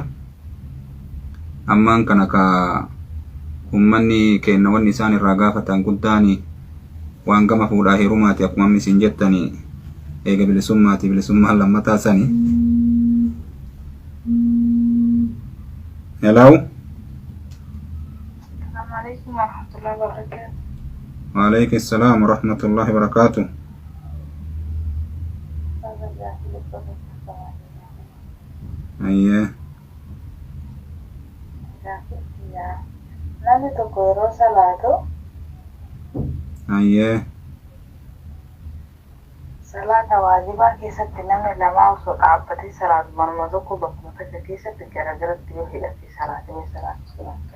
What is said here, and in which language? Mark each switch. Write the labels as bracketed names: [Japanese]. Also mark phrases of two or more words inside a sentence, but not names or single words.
[Oromo] Ammaan kana ka ummanni kenna wanni isaan irraa gaafatan guddaani waan gama fuudhaa heerumaati akkuma amma isin jettanii eega bilisummaati bilisummaan lammataa sani. Hello. [Arabic] السلام عليكم ورحمة الله وبركاته. وعليكم السلام ورحمة الله وبركاته. [Oromo] Ayyee. Namni tokko yeroo salaatu Ayyee. salaata waajibaa keessatti namni lama osoo dhaabbatee salaatu manuma tokko bakkuma takka keessatti garagaratti yoo hidhatee salaatee salaatu.